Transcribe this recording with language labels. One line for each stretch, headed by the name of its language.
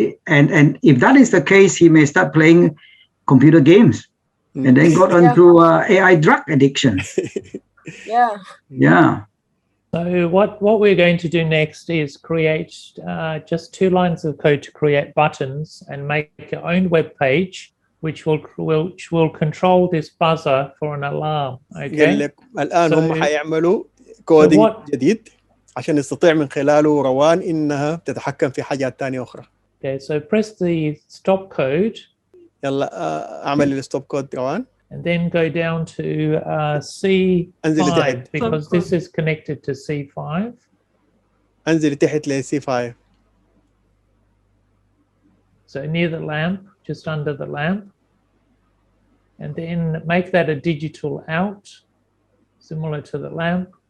English: And if that is the case, he may start playing computer games and then got into AI drug addiction. Yeah. So what we're going to do next is create just 2 lines of code to create buttons and make our own web page, which will control this buzzer for an alarm. Okay.
Arabic: قال لك الان هم حيعملوا كودينج جديد عشان يستطيع من خلاله روان انها تتحكم في حاجات ثانيه اخرى.
English: Okay, so press the stop code.
Arabic: يلا اعمل الستوب كود روان.
English: And then go down to C5 because this is connected to C5.
Arabic: انزل تحت ل C5.
English: So near the lamp, just under the lamp. And then make that a digital out, similar to the lamp.